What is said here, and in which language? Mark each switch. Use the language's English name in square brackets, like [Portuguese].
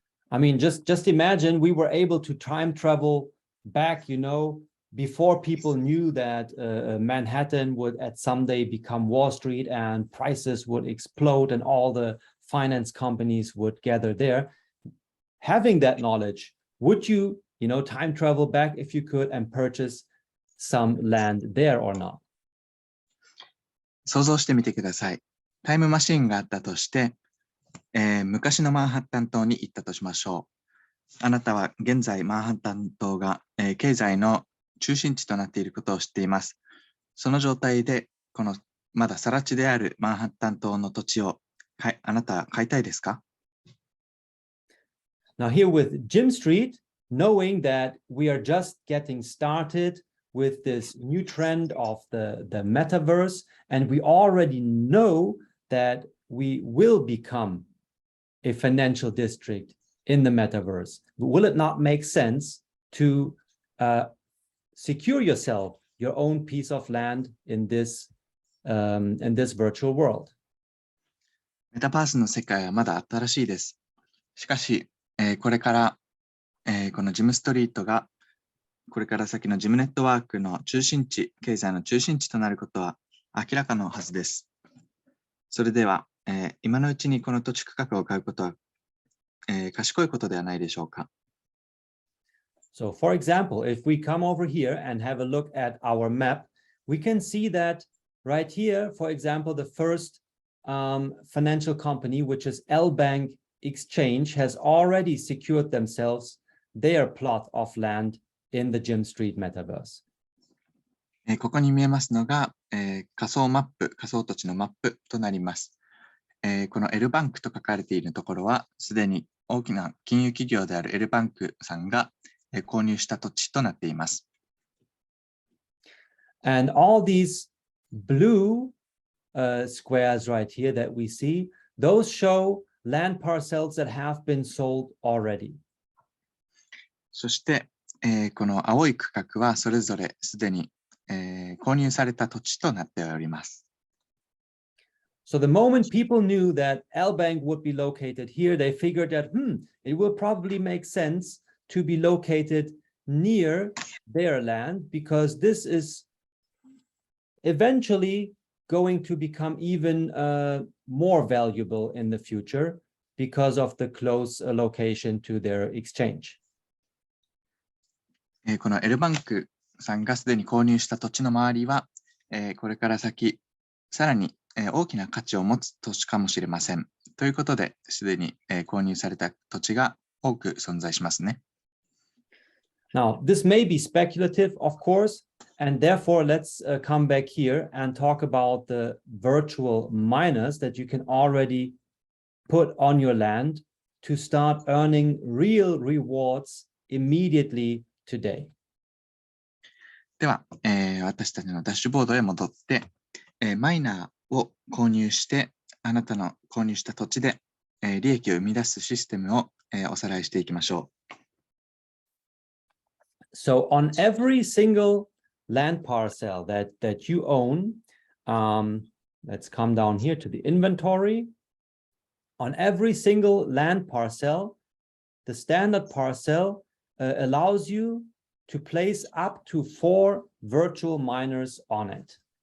[English] I mean, just imagine we were able to time travel back, before people knew that Manhattan would at someday become Wall Street and prices would explode and all the finance companies would gather there. Having that knowledge, would you, time travel back if you could and purchase some land there or not? [Japanese] 想像してみてください。タイムマシーンがあったとして、昔のマンハッタン島に行ったとしましょう。あなたは現在マンハッタン島が、経済の中心地となっていることを知っています。その状態で、このまだ更地であるマンハッタン島の土地をあなたは買いたいですか？ [English] Now here with Jim Street, knowing that we are just getting started with this new trend of the metaverse, and we already know that we will become a financial district in the metaverse. Will it not make sense to secure yourself your own piece of land in this virtual world? [Japanese] メタバースの世界はまだ新しいです。しかし、これから、このジムストリートがこれから先のジムネットワークの中心地、経済の中心地となることは明らかのはずです。それでは、今のうちにこの土地区画を買うことは、賢いことではないでしょうか。 [English] So for example, if we come over here and have a look at our map, we can see that right here, for example, the first financial company, which is L Bank Exchange, has already secured themselves their plot of land in the Jim Street Metaverse. [Japanese] ここに見えますのが、仮想マップ、仮想土地のマップとなります。この L バンクと書かれているところは、すでに大きな金融企業である L バンクさんが購入した土地となっています。 [English] And all these blue squares right here that we see, those show land parcels that have been sold already. [Japanese] そして、この青い区画はそれぞれすでに、購入された土地となっております。 [English] So the moment people knew that L Bank would be located here, they figured that, it will probably make sense to be located near their land because this is eventually going to become even more valuable in the future because of the close location to their exchange. [Japanese] この L バンクさんがすでに購入した土地の周りは、これから先、さらに大きな価値を持つ土地かもしれません。ということで、すでに購入された土地が多く存在しますね。 [English] Now, this may be speculative, of course, and therefore let's come back here and talk about the virtual miners that you can already put on your land to start earning real rewards immediately today. [Japanese] では、私たちのダッシュボードへ戻って、マイナーを購入して、あなたの購入した土地で、利益を生み出すシステムを、おさらいしていきましょう。 [English] So on every single land parcel that you own, let's come down here to the inventory. On every single land parcel, the standard parcel allows you to place up to 4 virtual miners on it.